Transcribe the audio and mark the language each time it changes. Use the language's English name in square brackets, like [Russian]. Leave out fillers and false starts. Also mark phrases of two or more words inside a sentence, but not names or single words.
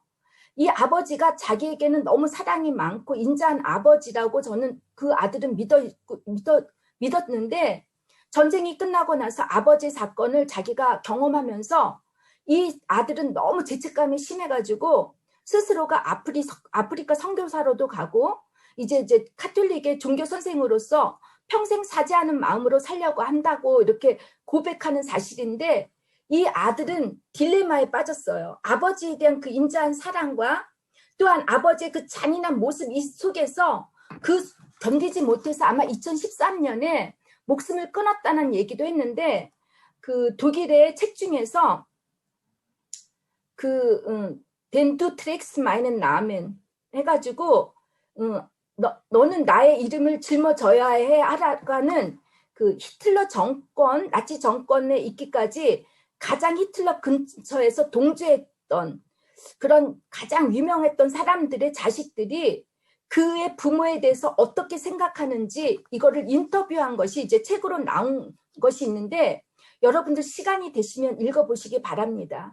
[Korean] 이 아버지가 자기에게는 너무 사랑이 많고 인자한 아버지라고 저는 그 아들은 믿었는데 전쟁이 끝나고 나서 아버지 사건을 자기가 경험하면서 이 아들은 너무 죄책감이 심해가지고 스스로가 아프리카 선교사로도 가고 이제 카톨릭의 종교 선생으로서 평생 사죄하는 마음으로 살려고 한다고 이렇게 고백하는 사실인데, 이 아들은 딜레마에 빠졌어요. 아버지에 대한 그 인자한 사랑과 또한 아버지의 그 잔인한 모습 이 속에서 그 견디지 못해서 아마 2013년에 목숨을 끊었다는 얘기도 했는데, 그 독일의 책 중에서 [German] Denn du trägst meinen Namen [Korean] 해가지고 너는 나의 이름을 짊어져야 해 하라가는 그 히틀러 정권, 나치 정권에 있기까지 가장 히틀러 근처에서 동조했던 그런 가장 유명했던 사람들의 자식들이 그의 부모에 대해서 어떻게 생각하는지 이거를 인터뷰한 것이 이제 책으로 나온 것이 있는데, 여러분들 시간이 되시면 읽어보시기 바랍니다.